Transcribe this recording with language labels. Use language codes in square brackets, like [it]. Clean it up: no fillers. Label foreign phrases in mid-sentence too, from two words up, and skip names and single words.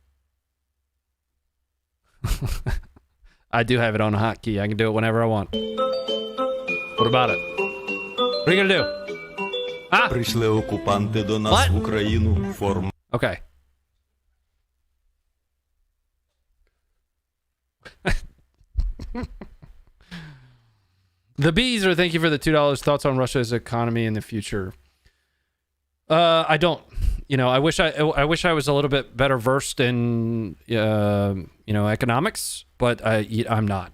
[en] I do have it on a hotkey. I can do it whenever I want. What about it? What are you gonna do? Ah? [uk] Прийшли окупанти до нас в Україну форм. [en] Okay. The bees are thank you for the $2. Thoughts on Russia's economy in the future? I don't. You know, I wish I was a little bit better versed in you know, economics, but I'm not.